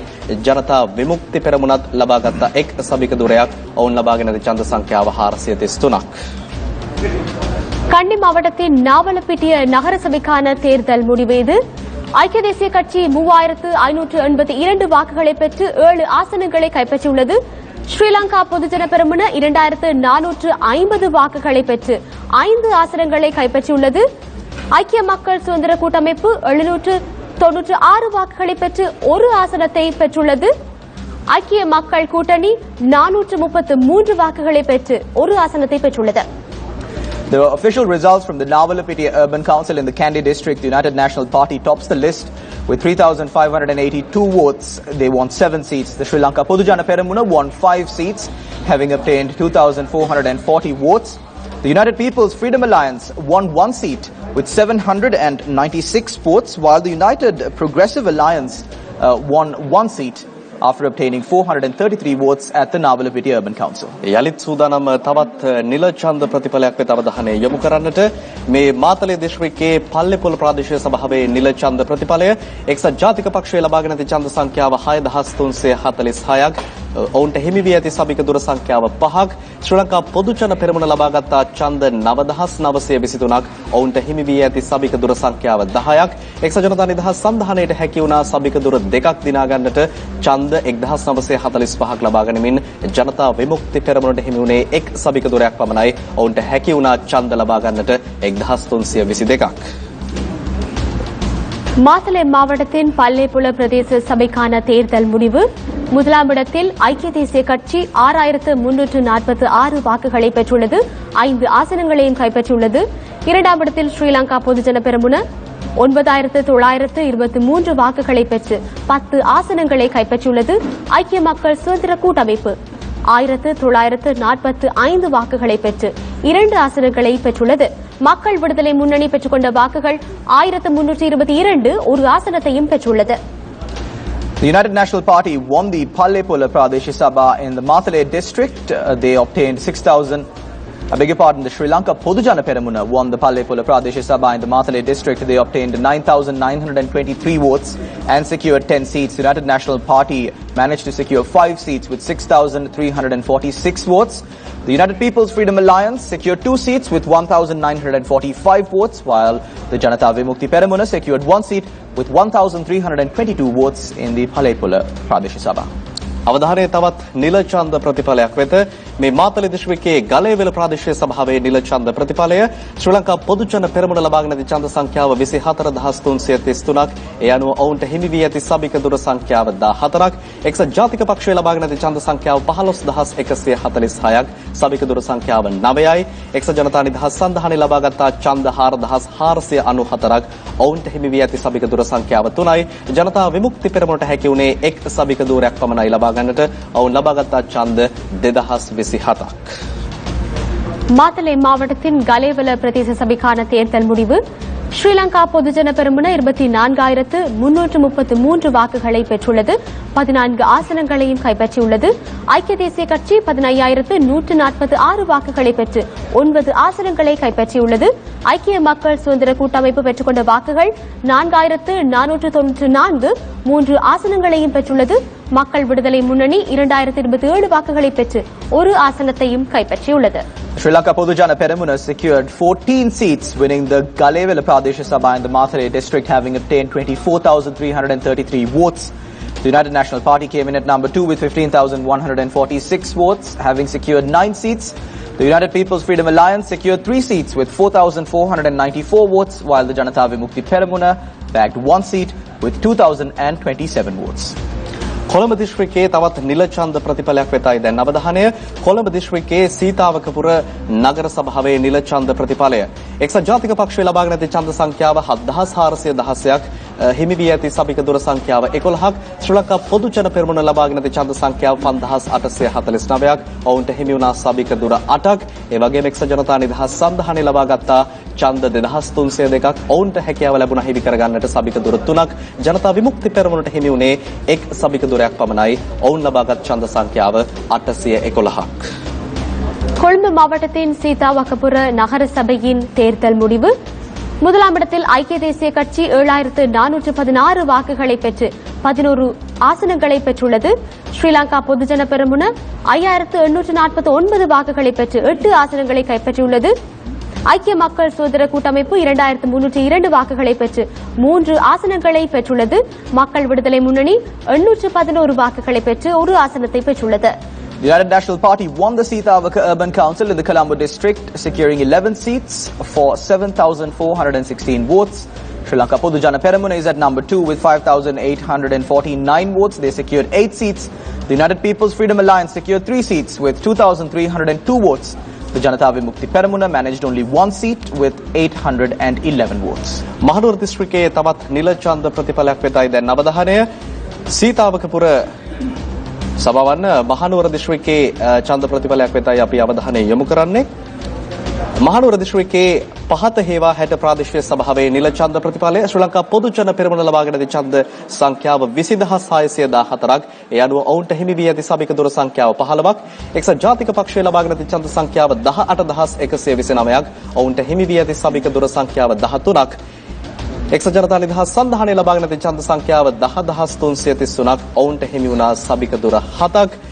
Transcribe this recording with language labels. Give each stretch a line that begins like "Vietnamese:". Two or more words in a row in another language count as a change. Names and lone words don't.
Sinhala: ජනතා විමුක්ති පෙරමුණත් ලබාගත් එක් සභික දුරයක් ඔවුන් ලබාගෙන ඇති ඡන්ද සංඛ්‍යාව 433ක්.
Tamil: கண்டி மாவட்டத்தின் நாவலப்பிட்டிய நகர சபைக்கான தேர்தல் முடிவீது ஐக்கிய தேசிய கட்சி 3,582 வாக்குகளை பெற்று 7 ஆசனங்களை கைப்பற்றியுள்ளது. ஸ்ரீலங்கா பொதுஜன பெரமுன 2,450 வாக்குகளை பெற்று 5 ஆசனங்களை கைப்பற்றியுள்ளது. ஐக்கிய மக்கள் சுதந்திர கூட்டமைப்பு 796 வாக்குகளை பெற்று 1 ஆசனத்தை பெற்றுள்ளது. ஐக்கிய மக்கள் கூட்டணி 433 வாக்குகளை பெற்று 1 ஆசனத்தை பெற்றுள்ளது.
English: The official results from the Navalapitiya Urban Council in the Kandy district, the United National Party tops the list with 3,582 votes. They won 7 seats. The Sri Lanka Podujana Peramuna won 5 seats, having obtained 2,440 votes. The United People's Freedom Alliance won 1 seat with 796 votes, while the United Progressive Alliance won 1 seat after obtaining 433 votes at the Navalapitiya Urban Council.
Sinhala: යලිත් සූදානම් තවත් නිල ඡන්ද ප්‍රතිඵලයක් වෙත අවධානය යොමු කරන්නට මේ මාතලේ දිස්ත්‍රික්කයේ පල්ලේපොළ ප්‍රාදේශීය සභාවේ නිල ඡන්ද ප්‍රතිඵලය එක්සත් ජාතික පක්ෂය ලබාගෙන ඇති ඡන්ද සංඛ්‍යාව 6346ක් ඔවුන්ට හිමි වී ඇති සභික දුර සංඛ්‍යාව 5ක් ශ්‍රී ලංකා පොදු ජන පෙරමුණ ලබාගත් ඡන්ද 9923ක් ඔවුන්ට හිමි වී ඇති සභික දුර සංඛ්‍යාව 10ක් එක්සත් ජනතා නිදහස් සන්ධානයට හැකි වුණා සභික දුර 2ක් දිනා ගන්නට ඡන්ද 1945ක් ලබා ගැනීමෙන් ජනතා විමුක්ති පෙරමුණට හිමි වුණේ එක් සභික දුරයක් පමණයි ඔවුන්ට හැකි වුණා ඡන්ද ලබා ගන්නට 1322ක්.
Tamil: மாத்தளை மாவட்டத்தின் பல்லேப்புல பிரதேச சபைக்கான தேர்தல் முடிவு முதலாம் இடத்தில் ஐக்கிய தேசிய கட்சி 6,346 வாக்குகளை பெற்றுள்ளது. 5 ஆசனங்களையும் கைப்பற்றியுள்ளது. இரண்டாம் இடத்தில் ஸ்ரீலங்கா பொதுஜன பெரமுன 9,923 வாக்குகளை பெற்று 10 ஆசனங்களை கைப்பற்றியுள்ளது. ஐக்கிய மக்கள் சுதந்திர கூட்டமைப்பு 1,945 வாக்குகளை பெற்று 2 ஆசனங்களை பெற்றுள்ளது. மக்கள் விடுதலை முன்னணி பெற்றுக்கொண்ட வாக்குகள் 1,322 ஒரு ஆசனத்தையும் பெற்றுள்ளது.
English: The United National Party won the Pallepola Pradesh Sabha in the Matale district. They obtained I beg your pardon, the Sri Lanka Podujana Peramuna won the Pallepula Pradesh Sabha in the Matale district. They obtained 9,923 votes and secured 10 seats. The United National Party managed to secure 5 seats with 6,346 votes. The United People's Freedom Alliance secured 2 seats with 1,945 votes, while the Janata Vimukti Peramuna secured 1 seat with 1,322 votes in the Pallepula Pradesh Sabha.
Sinhala: අවධානය තවත් නිල ඡන්ද ප්‍රතිඵලයක් වෙත මේ මාතලේ දිස්ත්‍රික්කයේ ගලේවල ප්‍රාදේශීය සභාවේ නිල ඡන්ද ප්‍රතිඵලය ශ්‍රී ලංකා පොදු ජන පෙරමුණ ලබාගෙන ඇති ඡන්ද සංඛ්‍යාව 24333ක් ඒ අනුව ඔවුන්ට හිමි වී ඇති සභික දුර සංඛ්‍යාව 14ක් එක්සත් ජාතික පක්ෂය ලබාගෙන ඇති ඡන්ද සංඛ්‍යාව 15146ක් සභික දුර සංඛ්‍යාව 9යි එක්සත් ජනතා නිදහස් සන්ධානය ලබාගත් ඡන්ද 4494ක් ඔවුන්ට හිමි වී ඇති සභික දුර සංඛ්‍යාව 3යි ජනතා විමුක්ති පෙරමුණට හැකි වුණේ එක් සභික දුරයක් පමණයි ලබා ගන්නට ඔවුන් ලබාගත් ඡන්ද 2027ක්.
Tamil: மாத்தளை மாவட்டத்தின் கலேவல பிரதேச சபைக்கான தேர்தல் முடிவு ஸ்ரீலங்கா பொதுஜன பெரமுன 24333 வாக்குகளை பெற்றுள்ளது. 14 ஆசனங்களையும் கைப்பற்றியுள்ளது. ஐக்கிய தேசிய கட்சி 15146 வாக்குகளை பெற்று 9 ஆசனங்களை கைப்பற்றியுள்ளது. ஐக்கிய மக்கள் சுதந்திர கூட்டமைப்பு பெற்றுக்கொண்ட வாக்குகள் 4494 3 ஆசனங்களையும் பெற்றுள்ளது. மக்கள் விடுதலை முன்னணி 2027 வாக்குகளை பெற்று 1 ஆசனத்தையும் கைப்பற்றியுள்ளது.
English: Sri Lanka Podujana Peramuna secured 14 seats, winning the Galevela Pradesh Sabha in the Matale district, having obtained 24,333 votes. The United National Party came in at number 2 with 15,146 votes, having secured 9 seats. The United People's Freedom Alliance secured 3 seats with 4,494 votes, while the Janata Vimukti Peramuna bagged 1 seat with 2,027 votes.
Sinhala: කොළඹ දිස්ත්‍රික්කයේ තවත් නිල ඡන්ද ප්‍රතිඵලයක් වෙතයි දැන් අවධානය කොළඹ දිස්ත්‍රික්කයේ සීතාවකපුර නගර සභාවේ නිල ඡන්ද ප්‍රතිඵලය එක්සත් ජාතික පක්ෂය ලබාගෙන ඇති ඡන්ද සංඛ්‍යාව 7416ක් හිමි වී ඇති සභික දුර සංඛ්‍යාව 11ක් ශ්‍රී ලංකා පොදු ජන පෙරමුණ ලබාගෙන ඇති ඡන්ද සංඛ්‍යාව 5849ක් ඔවුන්ට හිමි වුණා සභික දුර 8ක් ඒ වගේම එක්සත් ජනතා නිදහස් සන්ධානය ලබාගත්තා ඡන්ද 2302ක් ඔවුන්ට හැකියාව ලැබුණා හිමි කරගන්නට සභික දුර 3ක් ජනතා විමුක්ති පෙරමුණට හිමි වුණේ එක් සභික දුරයක් පමණයි ඔවුන් ලබාගත් ඡන්ද සංඛ්‍යාව 811ක්.
Tamil: கொழும்பு மாவட்டத்தின் சீதாவக்கபுர நகர சபையின் தேர்தல் முடிவு முதலாம் இடத்தில் ஐக்கிய தேசிய கட்சி 7416 வாக்குகளை பெற்று 11 ஆசனங்களை பெற்றுள்ளது. ஸ்ரீலங்கா பொதுஜன பெரமுன 5849 வாக்குகளை பெற்று 8 ஆசனங்களை கைப்பற்றியுள்ளது. ஐக்கிய மக்கள் சுதந்திர கூட்டமைப்பு 2302 வாக்குகளை பெற்று 3 ஆசனங்களை பெற்றுள்ளது. மக்கள் விடுதலை முன்னணி 811 வாக்குகளை பெற்று 1 ஆசனத்தை பெற்றுள்ளது.
English: The United National Party won the Sitavaka Urban Council in the Colombo district, securing 11 seats for 7,416 votes. Sri Lanka Podujana Peramuna is at number 2 with 5,849 votes. They secured 8 seats. The United People's Freedom Alliance secured 3 seats with 2,302 votes. The Janata Vimukti Peramuna managed only 1 seat with 811 votes.
Sinhala: මහනුවර දිස්ත්‍රික්කයේ තවත් නිල ඡන්ද ප්‍රතිඵලයක් වෙතයි දැන් අවධානය සීතාවකපුර සභාවන්න මහනුවර දිස්ත්‍රික්කයේ ඡන්ද ප්‍රතිඵලයක් වෙතයි අපි අවධානය යොමු කරන්නේ. මහනුවර දිස්ත්‍රික්කයේ පහත හේවා 60 ප්‍රාදේශීය සභාවේ නිල ඡන්ද ප්‍රතිඵලය ශ්‍රී ලංකා පොදු ජන පෙරමුණ ලබාගෙන ඇති ඡන්ද සංඛ්‍යාව 20614ක් ඒ අනුව ඔවුන්ට හිමි වී ඇති සභික දුර සංඛ්‍යාව 15ක් එක්සත් ජාතික පක්ෂය ලබාගෙන ඇති ඡන්ද සංඛ්‍යාව 18129ක් ඔවුන්ට හිමි වී ඇති සභික දුර සංඛ්‍යාව 13ක් එක්සත් ජනතා නිදහස් සන්ධානය ලබාගෙන ඇති ඡන්ද සංඛ්‍යාව 10333ක් ඔවුන්ට හිමි වුණා සභික දුර 7ක්